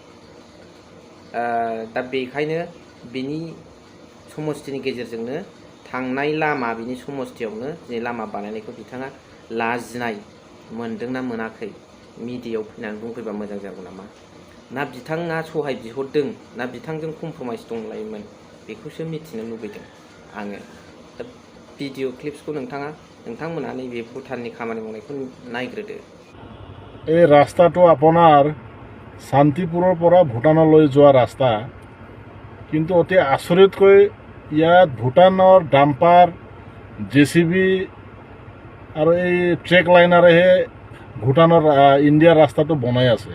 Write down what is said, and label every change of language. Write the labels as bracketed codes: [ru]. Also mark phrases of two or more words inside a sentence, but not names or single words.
[brx] दा बेखायनो बिनि समस्थिनि गेजेरजोंनो थांनाय लामा, बिनि समस्थियावनो जे लामा बानायनायखौ बिथाङा लाजिनाय मोनदोंना मोनाखै, मिडियायाव फैनानै बुंफैबा मोजां जागौ नामा। ना बिथाङा सहाय बिहरदों, ना बिथांजों कमप्रमाइस दंलायोमोन, बेखौसो मिथिनो लुबैदों आङो। दा भिडिअ क्लिप्सखौ नोंथांमोना नैबे भुटाननि खामानि मावनायखौ नायग्रोदो। [as] এই ৰাস্তাটো আপোনাৰ শান্তিপুৰৰ পৰা ভূটানলৈ যোৱা ৰাস্তা, কিন্তু অতি আচৰিতকৈ ইয়াত ভূটানৰ ডাম্পাৰ, JCB আৰু এই ট্ৰেক লাইনাৰেহে ভূটানৰ ইণ্ডিয়াৰ ৰাস্তাটো বনাই আছে।